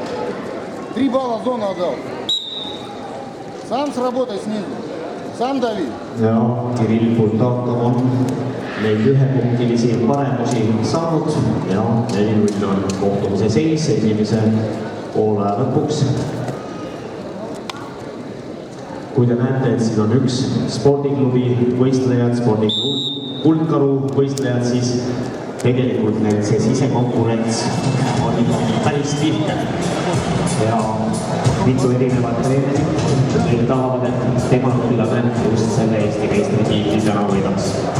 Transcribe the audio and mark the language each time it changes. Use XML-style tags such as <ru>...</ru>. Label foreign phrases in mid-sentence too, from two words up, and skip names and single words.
<ru>3 балла зону отдал. Сам сработай снизу. Сам дави.</ru> <et>Ja Kirill Bultakov on neid ühepunktilisi paremusi saanud ja 4-0 on kohtumise seis esimese poole lõpuks. Kui te näete, et siin on üks spordiklubi võistlejad, spordiklubi Kuldkaru võistlejad, siis tegelikult see sisekonkurents on päris tihe ja mitu erinevat treenerit tahavad, et tegelane just selle Eesti meistritiitli täna võidaks.</et>